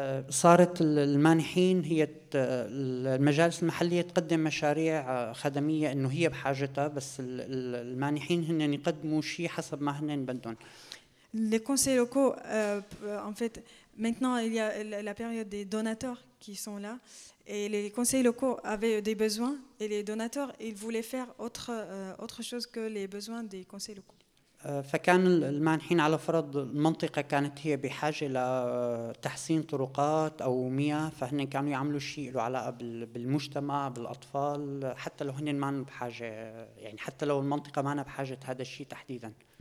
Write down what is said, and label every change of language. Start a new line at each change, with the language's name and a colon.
Arabic: صارت المانحين هي المجالس المحلية تقدم مشاريع خدمية إنه هي بحاجتها بس المانحين هن يقدموا شيء حسب ما هن بدهم.
French: Les conseils locaux, en fait, maintenant il y a la période des donateurs qui sont là, et les conseils locaux avaient des besoins, et les donateurs, ils voulaient faire autre chose que les besoins des conseils locaux.
Arabic: فكان المانحين على فرض المنطقة كانت هي بحاجة لتحسين طرقات أو مياه، فهن كانوا يعملوا شيء له علاقة بالمجتمع بالأطفال حتى لو هن ما بحاجة يعني حتى لو المنطقة ما بحاجة هذا الشيء تحديداً.